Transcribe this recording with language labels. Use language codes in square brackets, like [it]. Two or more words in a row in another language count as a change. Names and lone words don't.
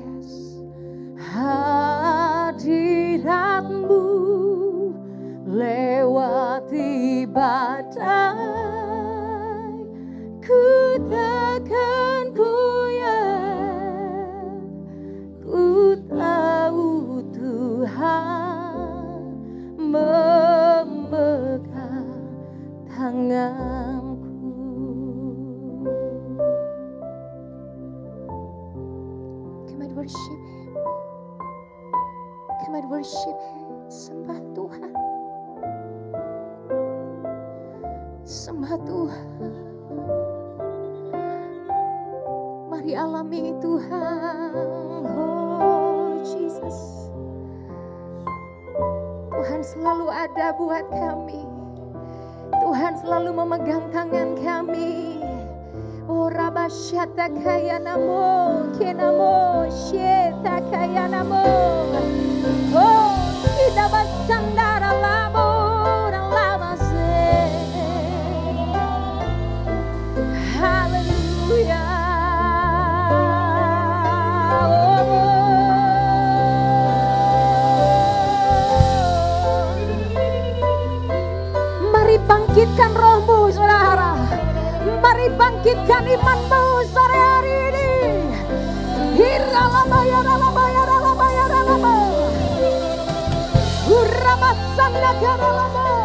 [id] hadirat-Mu, lewati badai, ku takkan goyah, ku tahu Tuhan memegang tanganku. [en] Come and worship Him. Come and worship Him. [id] Sembah Tuhan. Sembah Tuhan. Mari alami Tuhan. [en] Oh Jesus. [id] Tuhan selalu ada buat kami. Tuhan selalu memegang tangan kami. Oh Rabasyata kaya namo, kenamo, syeta kaya namo. Oh kita basandara lamo, lama se. Haleluya. Mari bangkitkan rohmu saudara. Mari bangkitkan imanmu sore hari ini. Hiralabaya, ralabaya, ralabaya, ralabaya. Urabasanda karalabo.